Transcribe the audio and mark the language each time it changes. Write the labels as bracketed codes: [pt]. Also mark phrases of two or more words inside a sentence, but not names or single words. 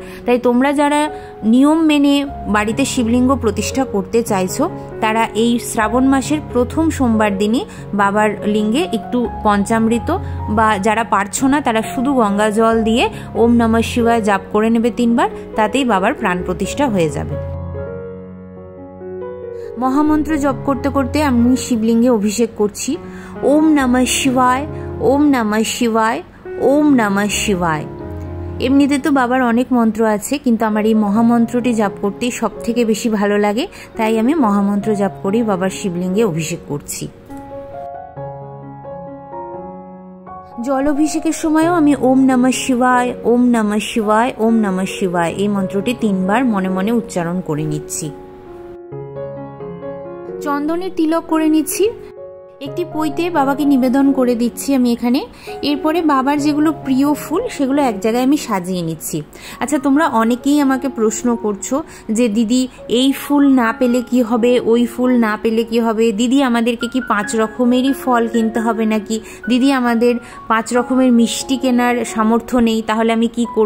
[bn] তাই তোমরা যারা নিয়ম মেনে বাড়িতে শিবলিঙ্গ প্রতিষ্ঠা করতে চাইছো, তারা এই শ্রাবণ মাসের প্রথম সোমবার দিনই বাবার লিঙ্গে একটু পঞ্চামৃত, বা যারা পারছো না তারা শুধু গঙ্গা জল দিয়ে [sa] ওম নমঃ শিবায় [bn] জাপ করে নেবে 3 বার, তাতেই বাবার প্রাণ প্রতিষ্ঠা হয়ে যাবে। মহামন্ত্র জপ করতে করতে আমি শিবলিঙ্গে অভিষেক করছি। [sa] ওম নমঃ শিবায়, ওম নমঃ শিবায়, ওম নমঃ শিবায়। [bn] এমনিতে তো বাবার অনেক মন্ত্র আছে, কিন্তু আমার এই মহামন্ত্রটি জাপ করতেই সব থেকে বেশি ভালো লাগে, তাই আমি মহামন্ত্র জাপ করেই বাবার শিবলিঙ্গে অভিষেক করছি। জল অভিষেকের সময়ও আমি [sa] ওম নমঃ শিবায়, ওম নমঃ শিবায়, ওম নমঃ শিবায় [bn] এই মন্ত্রটি 3 বার মনে মনে উচ্চারণ করে নিচ্ছি। চন্দনের তিলক করে নিচ্ছি, একটি পইতে বাবাকে নিবেদন করে দিচ্ছি আমি এখানে। এরপরে বাবার যেগুলো প্রিয় ফুল সেগুলো এক জায়গায় আমি সাজিয়ে নিচ্ছি। আচ্ছা, তোমরা অনেকেই আমাকে প্রশ্ন করছো যে দিদি এই ফুল না পেলে কি হবে, ওই ফুল না পেলে কি হবে, দিদি আমাদেরকে কি 5 রকমেরই ফল কিনতে হবে নাকি, দিদি আমাদের 5 রকমের মিষ্টি কেনার সামর্থ্য নেই, তাহলে আমি কি করব?